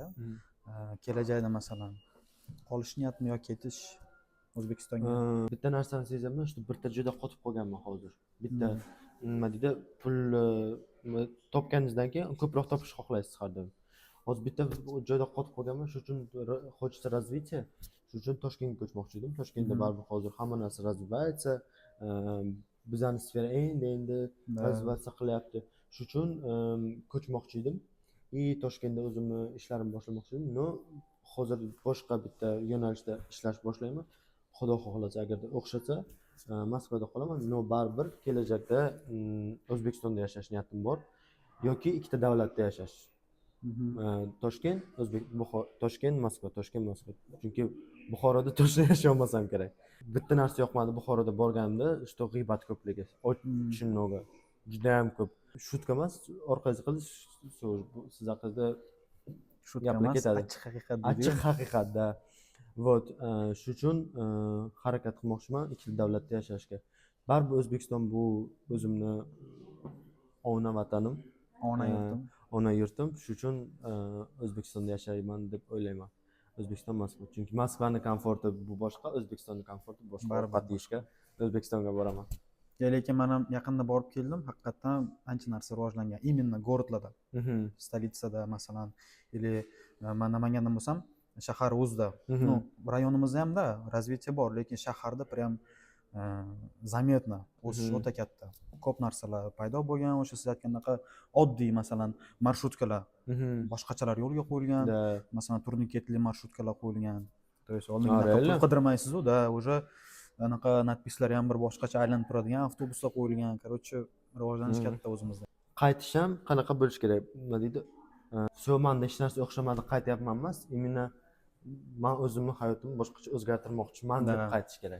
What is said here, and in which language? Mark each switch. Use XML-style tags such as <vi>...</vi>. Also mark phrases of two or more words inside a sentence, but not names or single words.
<uz>Kelajakda masalan qolish niyatmi yoki ketish O'zbekistonga? Bitta narsani sezaman, shu bitta joyda qotib qolganman hozir. Bitta nima deydi, pul topganingizdan keyin ko'proq topishni xohlaysiz har doim. Hozir bitta joyda qotib qolganman, shuning uchun</uz> <ru>хочется развития.</ru> <uz>Shuning uchun Toshkentga ko'chmoqchi edim. Toshkentda baribir hozir hamma narsa развивается. Bizani sfera endi развиваться qilyapti. Shuning uchun ko'chmoqchi edim. Toshkentda o'zimni ishlarimni boshlamoqchi edim. No, hozir boshqa bitta yo'nalishda ishlash boshlayman. Xudo xohlasa, agarda o'xshasa, Moskvada qolaman. No, baribir kelajakda O'zbekistonda yashash niyatim bor yoki ikkita davlatda yashash. Toshkent, Toshkent, Moskva. Chunki Buxoroda to'shni yasholmasam kerak. Bitta narsa yoqmadi Buxoroda borganimda, что g'iybat ko'pligi.</uz> <ru>Очень много.</ru> <uz>Juda ham ko'p. Shutka emas, orqangizga qilish, siz haqida Shutka emas, achchiq haqiqat. Achchiq haqiqatda. Вот, shuning uchun harakat qilmoqchiman ikkita davlatda yashashga. Baribir O'zbekiston bu o'zimni ona vatanim, ona yurtim. Shuning uchun O'zbekistonda yashayman deb o'ylayman. O'zbekiston, Moskva. Chunki Moskvaning komforti bu boshqa, O'zbekistonning komforti boshqa. Ovqat yeyishga O'zbekistonga boraman. Lekin men ham yaqinda borib keldim, haqiqatan ancha narsa rivojlangan.</uz> <ru>Именно городlarda.</ru> <uz>Stolitsada masalan, или men Namangandan bo'lsam, shahar o'zida, ну, rayonimizda hamda развитие bor, lekin shaharda</uz> <ru>prям заметно</ru> <uz>o'sish o'ta katta. Ko'p narsalar paydo bo'lgan, o'sha siz aytgandaqa oddiy masalan marshrutkalar, boshqachalar yo'lga qo'yilgan, masalan turniketli marshrutkalar qo'yilgan.</uz> <ru>То есть</ru> <uz>oldinga pul qidirmaysiz-u, da, уже anaqa nadpislar ham bir boshqacha aylanib turadigan avtobuslar qo'yilgan. Короче, rivojlanish katta o'zimizda. Qaytish ham qanaqa bo'lish kerak? Nima deydi? Manda hech narsa o'xshamadi, qaytyapman emas, именно men o'zimni hayotimni boshqacha o'zgartirmoqchiman deb qaytish kerak.</uz>